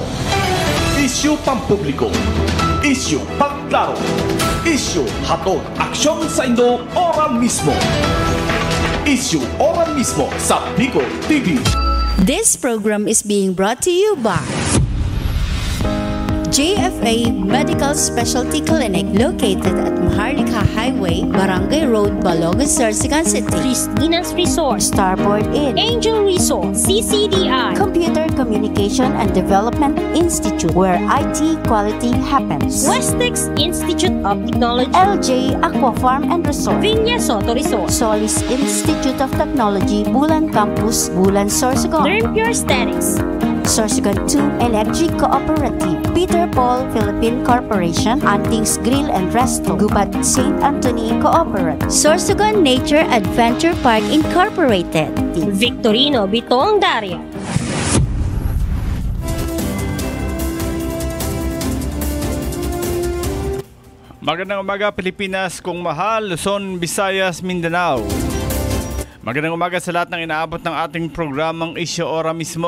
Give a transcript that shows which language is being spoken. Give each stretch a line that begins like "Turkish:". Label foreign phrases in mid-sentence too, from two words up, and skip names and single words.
Bikol: Issue pampubliko. Issue pagklaro. Issue hatod aksyon sa Indo ora mismo. Issue ora mismo sa Bicol TV.
English: This program is being brought to you by JFA Medical Specialty Clinic located at Maharlika Highway, Barangay Road, Balogan, Sorsogon City. Christina's Resort, Starboard Inn, Angel Resort, CCDI, Computer Communication and Development Institute, where IT quality happens. Westex Institute of Technology, LJ Aqua Farm and Resort, Viña Soto Resort, Solis Institute of Technology, Bulan Campus, Bulan, Sorsogon. Dermpure Aesthetics, Sorsogon 2 Electric Cooperative, Peter Paul Philippine Corporation, Antings Grill and Resto, Gubat St. Anthony Cooperative, Sorsogon Nature Adventure Park Incorporated, Victorino Bitong Dario.
Filipino: Magandang umaga Pilipinas, kung mahal, Luzon, Visayas, Mindanao. Magandang umaga sa lahat ng inaabot ng ating programang Isyu Ora Mismo.